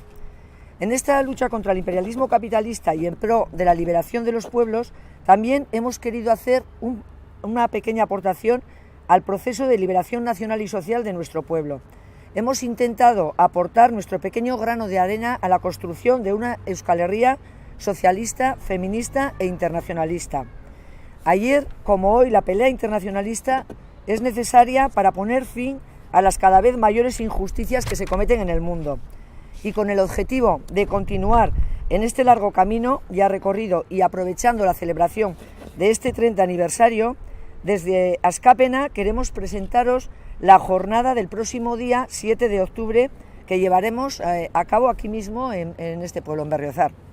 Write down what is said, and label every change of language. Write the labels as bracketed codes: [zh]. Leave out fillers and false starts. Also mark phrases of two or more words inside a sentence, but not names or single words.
[es] En esta lucha contra el imperialismo capitalista y en pro de la liberación de los pueblos, también hemos querido hacer una pequeña aportación al proceso de liberación nacional y social de nuestro pueblo. Hemos intentado aportar nuestro pequeño grano de arena a la construcción de una Euskal Herria socialista, feminista e internacionalista. Ayer, como hoy, la pelea internacionalista es necesaria para poner fin a las cada vez mayores injusticias que se cometen en el mundo. Y con el objetivo de continuar en este largo camino ya recorrido y aprovechando la celebración de este 30 aniversario, desde Askapena queremos presentaros la jornada del próximo día 7 de octubre que llevaremos a cabo aquí mismo en este pueblo, en Berriozar.